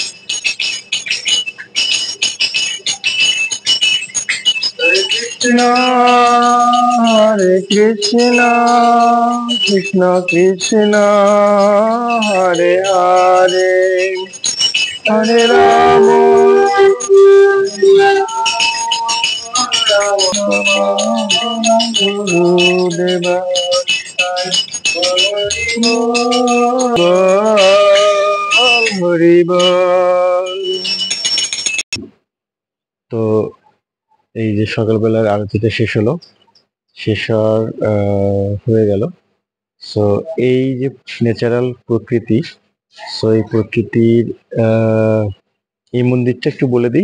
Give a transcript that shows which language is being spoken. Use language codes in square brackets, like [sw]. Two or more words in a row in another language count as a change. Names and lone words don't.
[sa] Hare Krishna, Krishna, Krishna, Hare Hare, Hare Rama, [bn] গুরুদেব, হরি বোল। তো এই যে সকালবেলার আরতিটা শেষ হলো, হয়ে গেল। সো এই যে ন্যাচারাল প্রকৃতি, সো এই প্রকৃতির এই মন্দিরটা একটু বলে দিই।